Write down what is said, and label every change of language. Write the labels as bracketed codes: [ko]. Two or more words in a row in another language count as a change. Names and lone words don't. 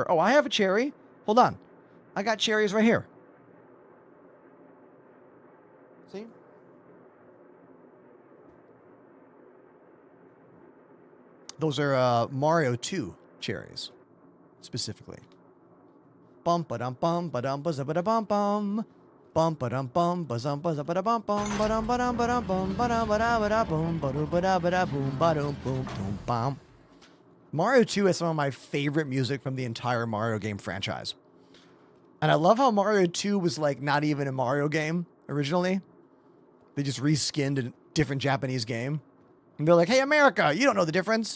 [en] Oh, I have a cherry. Hold on. I got cherries right here. See? Those are Mario 2 cherries, specifically. Bum ba dum bum ba dum ba za ba da bum bum. Bum ba dum bum ba zum ba za ba da bum bum ba dum ba dum ba dum bum ba dum ba da ba da boom ba do ba da ba da boom ba dum boom boom bum. Mario 2 is some of my favorite music from the entire Mario game franchise. And I love how Mario 2 was like not even a Mario game originally. They just reskinned a different Japanese game. And they're like, hey, America, you don't know the difference.